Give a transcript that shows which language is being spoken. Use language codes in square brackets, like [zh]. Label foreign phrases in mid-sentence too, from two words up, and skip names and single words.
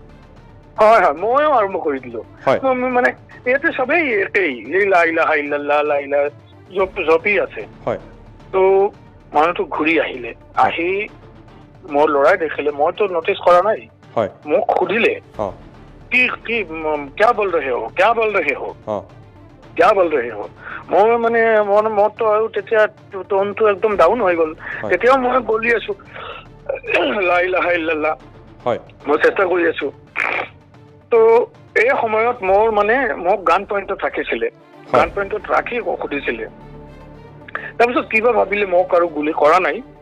[as] ময়ো আৰম্ভ কৰি দিলো মানে ইয়াতে চবেই একেই [ar] لا إله إلا الله لا إله [as] জপি আছে তো মানুহটো ঘূৰি আহিলে আহি মোৰ ল'ৰাই দেখিলে মইতো নোটিছ কৰা নাই মোক সুধিলে কি কি [hi] क्या बोल रहे हो क्या बोल रहे हो [as] মই মানে মনটো আৰু তেতিয়া টোনটো একদম ডাউন হৈ গ'ল তেতিয়াও মই বলি আছো [ar] لا إله إلا الله [as] মই চেষ্টা কৰি আছো তো এই সময়ত মোৰ মানে মোক [en] gun pointত [as] ৰাখিছিলে [en] gun pointত [as] ৰাখি সুধিছিলে তাৰপিছত কিবা ভাবিলে মোক আৰু গুলি কৰা নাই